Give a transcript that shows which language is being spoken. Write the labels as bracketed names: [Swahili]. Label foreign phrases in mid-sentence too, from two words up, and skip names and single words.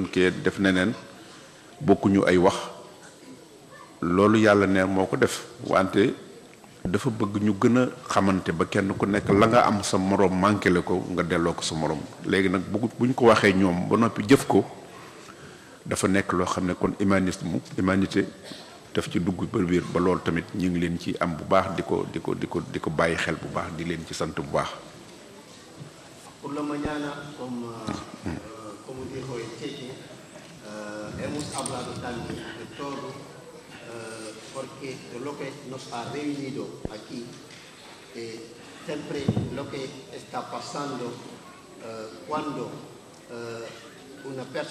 [Wolof] kee def neneen bokkuñu ay wax loolu yàlla ne moo ko def wante dafa bëgg ñu gën a xamante ba kenn ku nekk la nga am sa moroom manqué le ko nga delloo ko sa moroom léegi nag buñ ko waxee ñoom ba noppi jëf ko dafa nekk loo xam ne kon humanité daf ci dugg ba biir ba loolu tamit ñu ngi leen ci am bu baax di ko bàyyi xel bu baax di leen ci sant bu baax. [Spanish] Por la mañana, como dijo el Cheche, hemos hablado también de todo, porque de lo que nos ha reunido aquí, siempre lo que está pasando cuando una persona,